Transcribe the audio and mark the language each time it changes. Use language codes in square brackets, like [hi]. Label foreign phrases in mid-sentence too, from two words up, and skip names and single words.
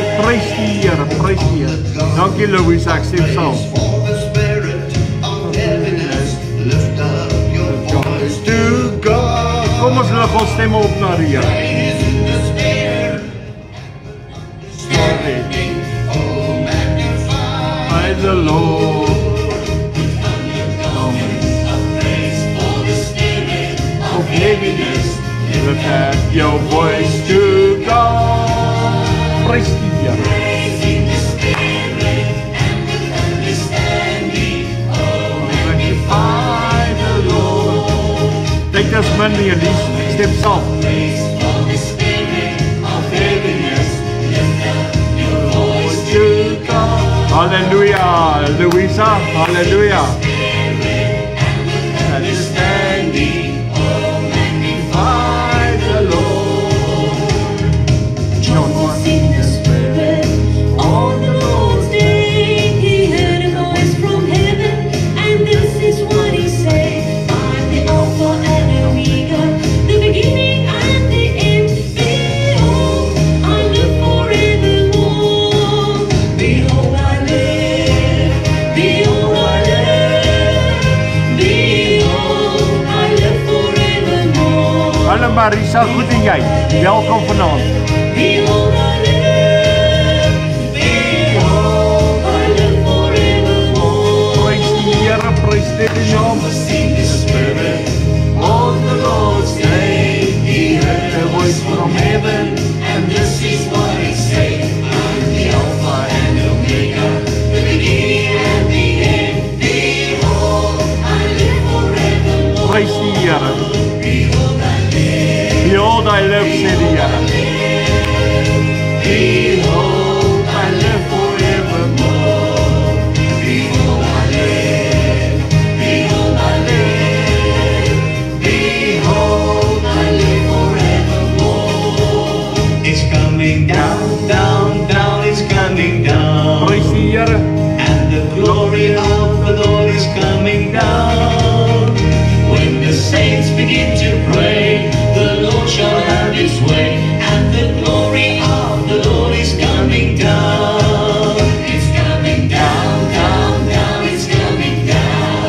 [af] Prys die Here, prys die Here. Dankie Louisa, ek stem saam. [en] To God. [af] Kom ons lig ons stemme op na die Here. [en] By the Lord. Of heaviness, lift up your voice to God. [af] Prys die Here. Kyk as min nie, Elise, ek stem saam. Halleluja, Louisa, halleluja. [en] Understanding, oh magnify the Lord. John was in the Spirit on the Lord's day. He heard a voice from heaven, and this is what he said. I'm the Alpha and Omega, the beginning and the end. Behold, I live forevermore. Behold, I live. Behold, I live. Behold, I live forevermore. [af] Hallo Marisa, goed en jy? Welkom vanaand. [en] Behold, I live. Behold, I live forevermore. [af] Prys die Here, prys die naam. [en] Sing the Spirit on the Lord's day. He heard a voice from heaven, and this is what he said. I'm the Alpha and Omega, the beginning and the end. Behold, I live forevermore. [af] Prys die Here. [en] Behold, I live. Behold, I live, [af] sê die Here. [en] Behold, I live forevermore. Behold, I live. Behold, I live. Behold, I live forevermore. It's coming down, down, down, it's coming down. [af] Prys die Here. [en] And the glory of the Lord is coming down. When the saints begin to pray, the Lord shall have his way, and the glory of the Lord is coming down. It's coming down, down, down, it's coming down.